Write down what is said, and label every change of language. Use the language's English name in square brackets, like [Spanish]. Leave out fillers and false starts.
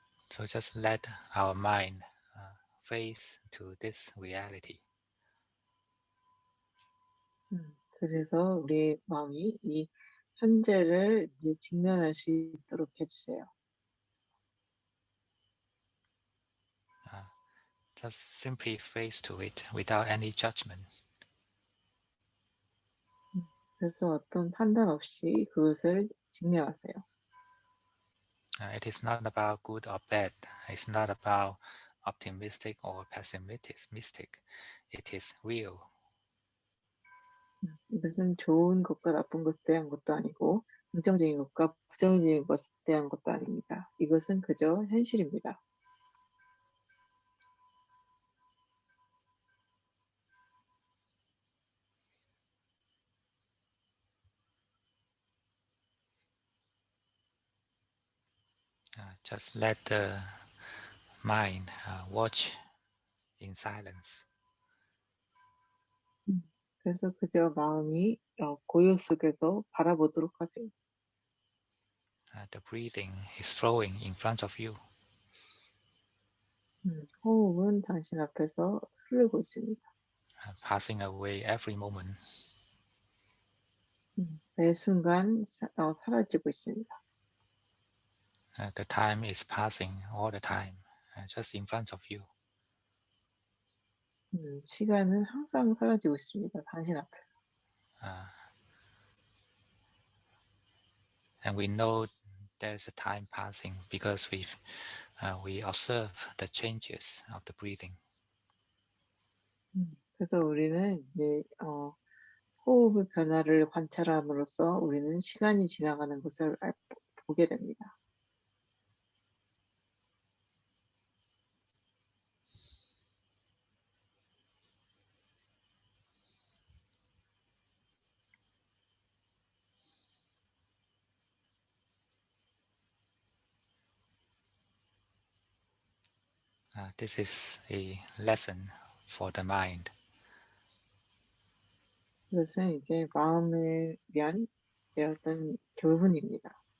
[English] So just let our mind face to this reality. [Korean] 그래서 우리 마음이 이 현재를 이제 직면할 수 있도록 해주세요. [English] Just simply face to it without any judgment. [Korean] 그래서 어떤 판단 없이 그것을 직면하세요. [English] It is not about good or bad. It's not about optimistic or pessimistic. It is real. [Korean] 이것은 좋은 것과 나쁜 것에 대한 것도 아니고 긍정적인 것과 부정적인 것에 대한 것도 아닙니다. 이것은 그저 현실입니다. [English] Just let the mind watch in silence. [Korean] 그래서 그저 마음이 고요 속에서 바라보도록 하세요. [English] The breathing is flowing in front of you. [Korean] 호흡은 당신 앞에서 흐르고 있습니다. [English] Passing away every moment. [Korean] 매 순간 사라지고 있습니다. [English] The time is passing all the time, just in front of you. [Korean] 시간은 항상 사라지고 있습니다. 당신 앞에서. [English] And we know there's a time passing because we observe the changes of the breathing. [Korean] 그래서 우리는 이제 호흡의 변화를 관찰함으로써 우리는 시간이 지나가는 것을 보게 됩니다. [English] This is a lesson for the mind. [Korean] 이것은 이제 마음에 위한 이제 어떤 교훈입니다.